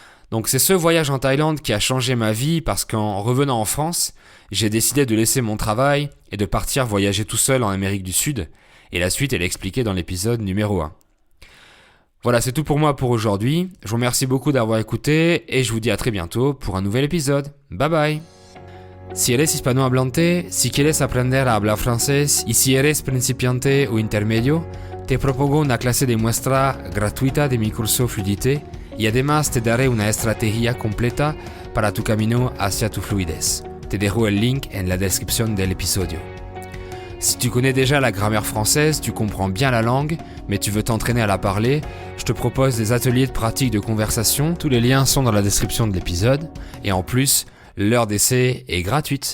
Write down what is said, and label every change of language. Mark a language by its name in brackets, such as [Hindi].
[French] Donc c'est ce voyage en Thaïlande qui a changé ma vie parce qu'en revenant en France, j'ai décidé de laisser mon travail et de partir voyager tout seul en Amérique du Sud, et la suite elle est expliquée dans l'épisode numéro 1. Voilà, c'est tout pour moi pour aujourd'hui. Je vous remercie beaucoup d'avoir écouté et je vous dis à très bientôt pour un nouvel épisode. Bye bye. [Spanish] Si eres hispanohablante, si quieres aprender a hablar francés y si eres principiante o intermedio, te propongo una clase de muestra gratuita de mi curso Fluidité y además te daré una estrategia completa para tu camino hacia tu fluidez. Te dejo el link en la descripción del episodio. [French] Si tu connais déjà la grammaire française, tu comprends bien la langue, mais tu veux t'entraîner à la parler, je te propose des ateliers de pratique de conversation, tous les liens sont dans la description de l'épisode, et en plus, l'heure d'essai est gratuite.